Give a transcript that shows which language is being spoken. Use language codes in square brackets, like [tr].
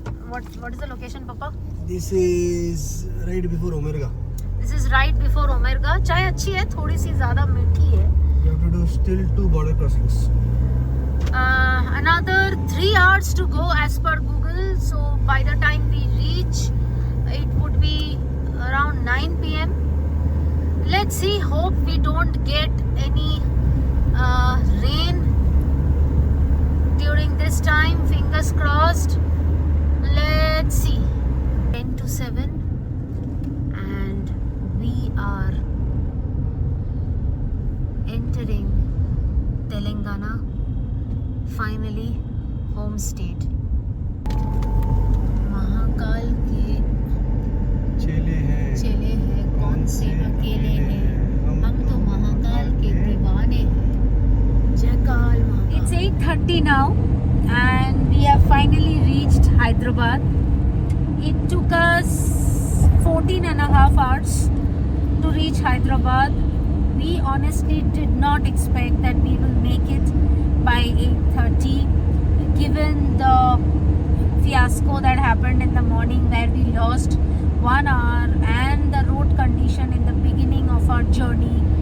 [en] What is the location, Papa? This is right before Omerga. This is right before Omerga. [hi] चाय अच्छी है, थोड़ी सी ज़्यादा मीठी है. [en] You have to do still 2 border crossings. Another 3 hours to go as per Google. So by the time we reach, it would be around 9 p.m. Let's see. Hope we don't get any rain during this time. Fingers crossed. Let's see. 10 to 7, and we are entering Telangana. Finally, home state. [hi] Mahakal के चेले हैं, कौन से अकेले हैं, हम तो महाकाल के दीवाने हैं. जयकाल Mahakal. [en] It's 8:30 now, and we have finally reached Hyderabad. It took us 14.5 hours to reach Hyderabad. We honestly did not expect that we will make it by 8:30, given the fiasco that happened in the morning where we lost 1 hour, and the road condition in the beginning of our journey,